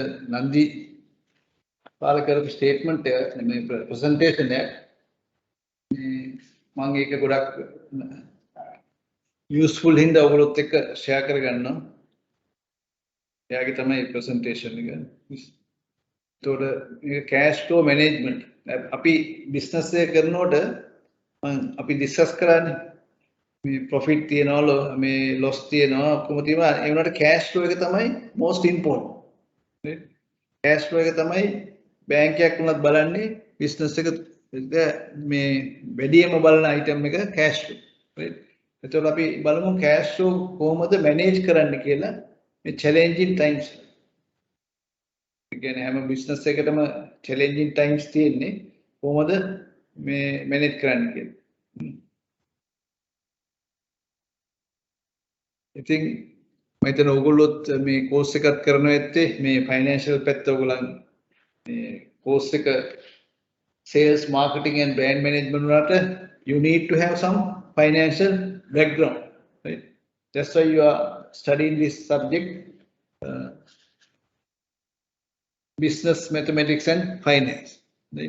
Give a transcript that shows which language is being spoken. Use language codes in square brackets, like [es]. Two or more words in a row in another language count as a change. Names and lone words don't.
[si] Nandi පාල කරපු statement එක මේ presentation එක මම ඒක ගොඩක් useful හින්දා ඔයගොල්ලොත් එක්ක share කරගන්නවා. එයාගේ තමයි presentation එක. ඒතකොට මේ [en] cash flow management [si] අපි business එක කරනකොට අපි discuss කරන්නේ මේ profit තියනවා මේ loss තියනවා කොහොමද තියෙනවා ඒ වුණාට [en] cash flow [si] එක තමයි [en] most important. right? cash flow [si] එක තමයි bank එකක් උනත් බලන්නේ business එක මේ වැඩිම බලන item එක [en] cash flow. right? [si] එතකොට අපි බලමු [en] cash flow [si] කොහොමද manage කරන්න කියලා මේ [en] challenging times. [si] ඒ කියන්නේ හැම business එකකටම [en] challenging times [si] තියෙන්නේ කොහොමද මේ manage කරන්න කියලා. ඉතින් මම හිතන ඕගොල්ලොත් මේ course එකක් කරනවා ඇත්තේ මේ financial පැත්ත ඕගොල්ලන් මේ course එක [en] sales marketing and brand management [si] වලට [en] you need to have some financial background, right? That's why you are studying this subject, business mathematics and finance, right?